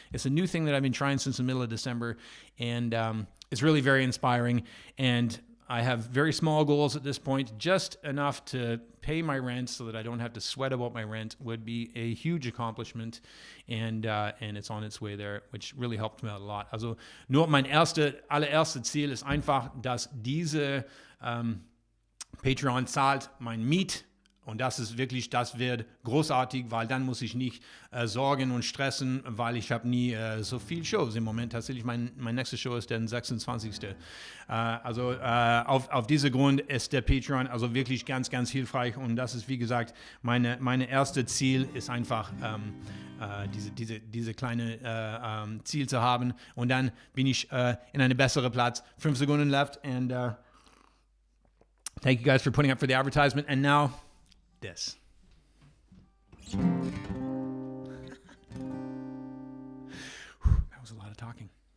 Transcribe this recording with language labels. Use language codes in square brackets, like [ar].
[en] It's a new thing that I've been trying since the middle of December, and it's really very inspiring. And I have very small goals at this point. Just enough to pay my rent so that I don't have to sweat about my rent would be a huge accomplishment, and it's on its way there, which really helped me out a lot. [de] Also nur mein allererste Ziel ist einfach, dass diese Patreon zahlt mein Miet, und das wird großartig, weil dann muss ich nicht sorgen und stressen, weil ich habe nie so viel Shows im Moment. Tatsächlich, mein nächste Show ist der 26. Auf diesem Grund ist der Patreon also wirklich ganz, ganz hilfreich, und das ist, wie gesagt, meine erste Ziel ist einfach, diese kleine Ziel zu haben, und dann bin ich in einem besseren Platz. 5 Sekunden [en] left, and thank you guys for putting up for the advertisement. And now, this. That was a lot of talking.